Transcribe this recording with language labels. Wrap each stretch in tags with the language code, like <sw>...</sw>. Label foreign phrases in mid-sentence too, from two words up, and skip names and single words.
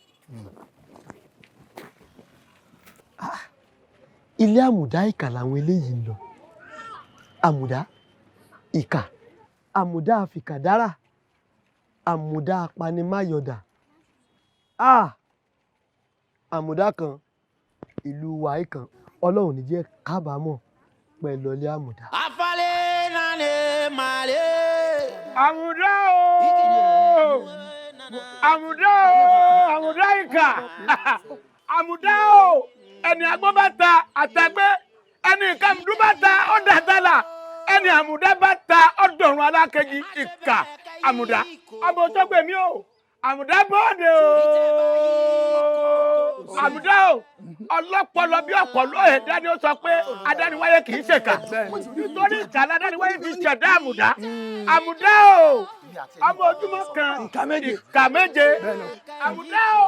<yo>Ilé Amuda ìkà làwọn eléyìí ń lọ Amuda ìkà Amuda àfikàdára Amuda apanimáyọ̀dà Amuda kan ìlú wàhí kan Ọlọ́run ní jẹ́ kábàámọ̀ pẹ̀lú ilé Amuda. Afale nane male. Amuda o Amuda o Amuda ìkà Amuda o ẹni agbọ́n bá ta àtàgbé ẹni ìkàmùdú bá ta ó dàtàlà ẹni Amuda bá ta ó dọ̀rùn alákejì ìkà Amuda ọmọ Òṣógbèmí o Amuda bọ́ọ̀dẹ o Amuda o ọlọ́pọlọ bí ọpọlọ ẹ̀dá ni ó sọ pé adániwáyé kì í ṣèkà nítorí ìkà adániwáyé fi ṣẹ̀dá Amuda Amuda o ọmọ ojúmọ́ kan ìkà méje Amuda o</yo>